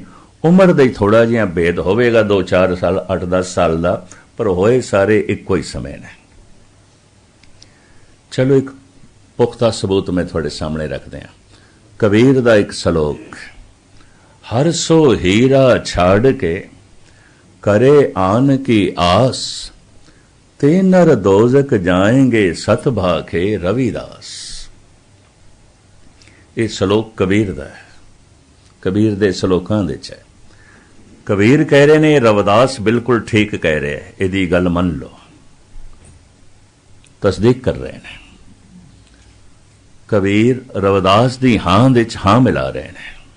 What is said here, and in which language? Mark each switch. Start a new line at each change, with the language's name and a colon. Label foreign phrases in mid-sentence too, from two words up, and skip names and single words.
Punjabi: ਉਮਰ ਦਾ ਹੀ ਥੋੜਾ ਜਿਹਾ ਭੇਦ ਹੋਵੇਗਾ, 2-4 ਸਾਲ, 8-10 ਸਾਲ ਦਾ, ਪਰ ਹੋਏ ਸਾਰੇ ਇੱਕੋ ਹੀ ਸਮੇਂ ਨੇ। ਚਲੋ ਇੱਕ ਪੁਖਤਾ ਸਬੂਤ ਮੈਂ ਤੁਹਾਡੇ ਸਾਹਮਣੇ ਰੱਖਦੇ ਹਾਂ। ਕਬੀਰ ਦਾ ਇੱਕ ਸ਼ਲੋਕ,
Hindi: हर सो हीरा छाड़ के करे आन की आस, ते नर दोजक जाएंगे सत भाखे रविदास।
Punjabi: ਇਹ ਸ਼ਲੋਕ ਕਬੀਰ ਦਾ ਹੈ, ਕਬੀਰ ਦੇ ਸ਼ਲੋਕਾਂ ਦੇ 'ਚ ਹੈ। ਕਬੀਰ ਕਹਿ ਰਹੇ ਨੇ, ਰਵਿਦਾਸ ਬਿਲਕੁਲ ਠੀਕ ਕਹਿ ਰਿਹਾ ਹੈ, ਇਹਦੀ ਗੱਲ ਮੰਨ ਲਓ। ਤਸਦੀਕ ਕਰ ਰਹੇ ਨੇ। ਕਬੀਰ ਰਵਿਦਾਸ ਦੀ ਹਾਂ ਦੇ 'ਚ ਹਾਂ ਮਿਲਾ ਰਹੇ ਨੇ।